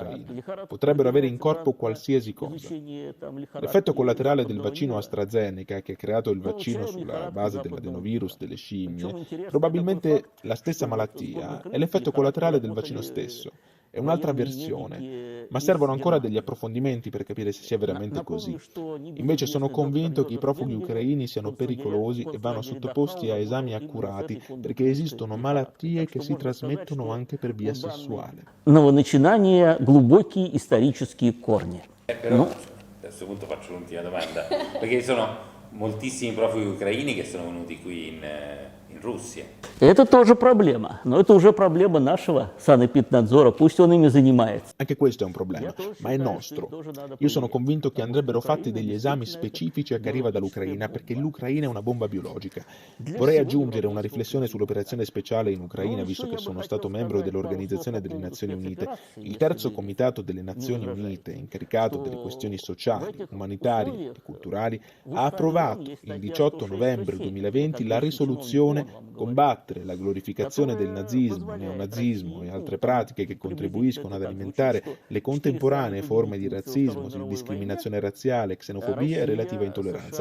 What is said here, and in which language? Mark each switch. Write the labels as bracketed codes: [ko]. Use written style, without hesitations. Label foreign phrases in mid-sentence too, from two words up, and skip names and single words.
[it] Potrebbero avere in corpo qualsiasi cosa. L'effetto collaterale del vaccino AstraZeneca, che ha creato il vaccino sulla base dell'adenovirus delle scimmie, probabilmente la stessa malattia, è l'effetto collaterale del vaccino stesso. È un'altra versione, ma servono ancora degli approfondimenti per capire se sia veramente così. Invece sono convinto che i profughi ucraini siano pericolosi e vanno sottoposti a esami accurati perché esistono malattie che si trasmettono anche per via sessuale. [ru] Новоначинания глубокие исторические корни. [it] Però a questo punto faccio l'ultima domanda, perché sono moltissimi profughi ucraini che sono venuti qui in Russia. [ru] Это тоже проблема, но это уже проблема нашего санэпиднадзора, пусть он ими занимается. [it] Anche questo è un problema, ma è nostro. Io sono convinto che andrebbero fatti degli esami specifici a chi arriva dall'Ucraina, perché l'Ucraina è una bomba biologica. Vorrei aggiungere una riflessione sull'operazione speciale in Ucraina, visto che sono stato membro dell'Organizzazione delle Nazioni Unite. Il terzo comitato delle Nazioni Unite, incaricato delle questioni sociali, umanitarie e culturali, ha approvato il 18 novembre 2020 la risoluzione combattere la glorificazione del nazismo, neonazismo e altre pratiche che contribuiscono ad alimentare le contemporanee forme di razzismo, discriminazione razziale, xenofobia e relativa intolleranza.